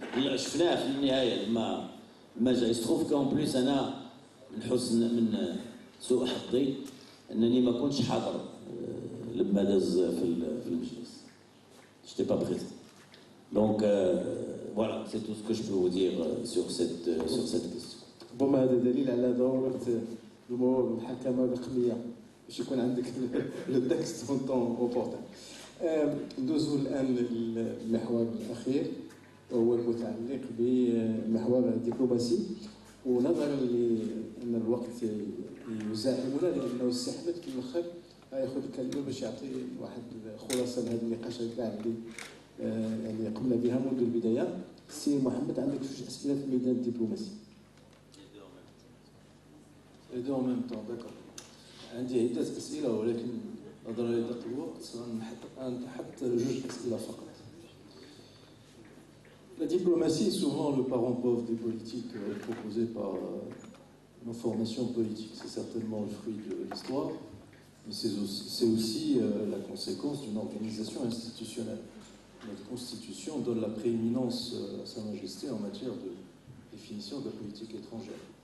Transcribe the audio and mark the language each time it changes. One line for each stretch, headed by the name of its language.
Arabic: شفناه في النهاية ما جاء.
French: Il se trouve qu'en plus
Arabic: أنا من سوء حظي أنني ما كنتش حاضر لما داز في المجلس.
French: Je n'étais pas présent. Donc voilà, c'est tout ce que je peux vous dire sur cette question.
Arabic: ربما هذا دليل على ضرورة المرور بالمحاكمة الرقمية باش يكون عندك
French: لو تكست اون طون اوبورتون.
Arabic: ندوزو الآن للمحور الأخير وهو المتعلق بمحور الدبلوماسي، ونظرا لأن الوقت يزاحمنا لأنه السي أحمد في الآخر غياخذ الكلمة باش يعطي واحد خلاصة لهذا النقاش كاع اللي قمنا بها منذ البداية. سي محمد، عندك شوية أسئلة في ميدان الدبلوماسي؟
French: Les deux en même temps, d'accord.
Arabic: عندي عدة أسئلة ولكن نظرا لضيق الوقت سنتحدث جوج أسئلة فقط.
French: La diplomatie est souvent le parent pauvre des politiques proposées par nos formations politiques. C'est certainement le fruit de l'histoire, mais c'est aussi la conséquence d'une organisation institutionnelle. Notre Constitution donne la prééminence à Sa Majesté en matière de définition de la politique étrangère.